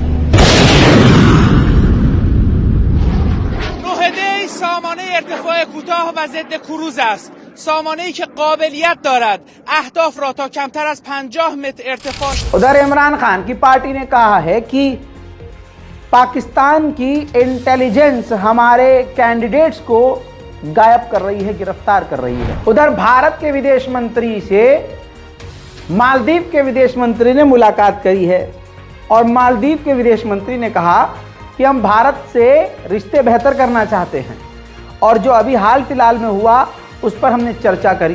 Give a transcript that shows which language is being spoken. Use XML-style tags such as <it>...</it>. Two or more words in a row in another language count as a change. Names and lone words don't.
<fa>نوهده سامانه ارتفاع کوتاه و ضد کروز است. سامانه‌ای که قابلیت دارد اهداف را تا کمتر از 50 متر ارتفاع.</fa> <hi>उधर इमरान खान की पार्टी ने कहा है कि पाकिस्तान की इंटेलिजेंस हमारे कैंडिडेट्स को गायब कर रही है, गिरफ्तार कर रही है। उधर भारत के विदेश मंत्री से मालदीव के विदेश मंत्री ने मुलाकात करी है और मालदीव के विदेश मंत्री ने कहा कि हम भारत से रिश्ते बेहतर करना चाहते हैं, और जो अभी हाल फिलहाल में हुआ उस पर हमने चर्चा करी।</hi>